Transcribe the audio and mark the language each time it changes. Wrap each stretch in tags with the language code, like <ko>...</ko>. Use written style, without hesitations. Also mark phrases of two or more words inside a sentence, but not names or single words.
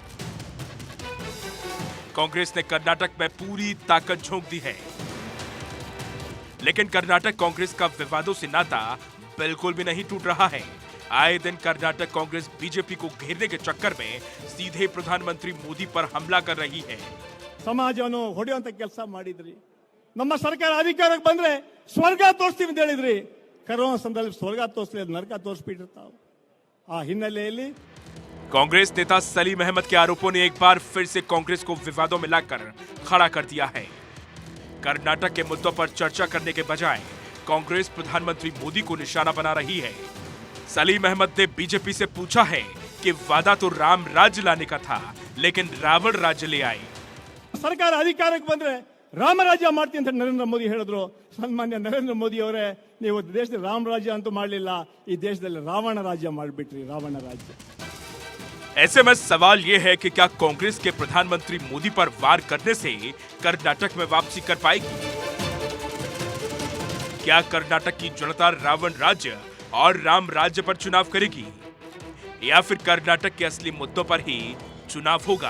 <hi>कांग्रेस ने कर्नाटक में पूरी ताकत झोंक दी है। लेकिन कर्नाटक कांग्रेस का विवादों से नाता बिल्कुल भी नहीं टूट रहा है। आए दिन कर्नाटक कांग्रेस बीजेपी को घेरने के चक्कर में सीधे प्रधानमंत्री मोदी पर हमला कर रही है।</hi> <kn>ಸಮಾಜವನ್ನು ಹೊಡೆಯುವಂತ ಕೆಲಸ ಮಾಡಿದ್ರಿ। ನಮ್ಮ ಸರ್ಕಾರ ಅಧಿಕಾರಕ್ಕೆ ಬಂದ್ರೆ ಸ್ವರ್ಗ ತೋರಿಸ್ತೀವಿ ಅಂತ ಹೇಳಿದ್ರಿ। ಕರೋನಾ ಸಂದರ್ಭದಲ್ಲಿ ಸ್ವರ್ಗ ತೋರಿಸಲಿಲ್ಲ, ನರಕ ತೋರಿಸ್ಬಿಟ್ಟಿರ್ತಾವ। ಆ ಹಿನ್ನೆಲೆಯಲ್ಲಿ</kn> <hi>कांग्रेस नेता सलीम अहमद के आरोपों ने एक बार फिर से कांग्रेस को विवादों में लाकर खड़ा कर दिया है। कर्नाटक के मुद्दों पर चर्चा करने के बजाय कांग्रेस प्रधानमंत्री मोदी को निशाना बना रही है। सलीम अहमद ने बीजेपी से पूछा है कि वादा तो राम राज्य लाने का था लेकिन रावण राज्य ले आए।</hi> <kn>ಸರ್ಕಾರ ಅಧಿಕಾರಕ್ಕೆ ಬಂದ್ರೆ ರಾಮರಾಜ್ಯ ಮಾಡ್ತೀನಿ ಅಂತ ನರೇಂದ್ರ ಮೋದಿ ಹೇಳಿದ್ರು। ಸನ್ಮಾನ್ಯ ನರೇಂದ್ರ ಮೋದಿ ಅವರೇ, ನೀವು ದೇಶದಲ್ಲಿ ರಾಮ ರಾಜ್ಯ ಅಂತೂ ಮಾಡಲಿಲ್ಲ, ಈ ದೇಶದಲ್ಲಿ ರಾವಣ ರಾಜ್ಯ ಮಾಡಿಬಿಟ್ರಿ, ರಾವಣ ರಾಜ್ಯ।</kn> <hi>ऐसे में सवाल यह है कि क्या कांग्रेस के प्रधानमंत्री मोदी पर वार करने से कर्नाटक में वापसी कर पाएगी? क्या कर्नाटक की जनता रावण राज्य और राम राज्य पर चुनाव करेगी या फिर कर्नाटक के असली मुद्दों पर ही चुनाव होगा?</hi>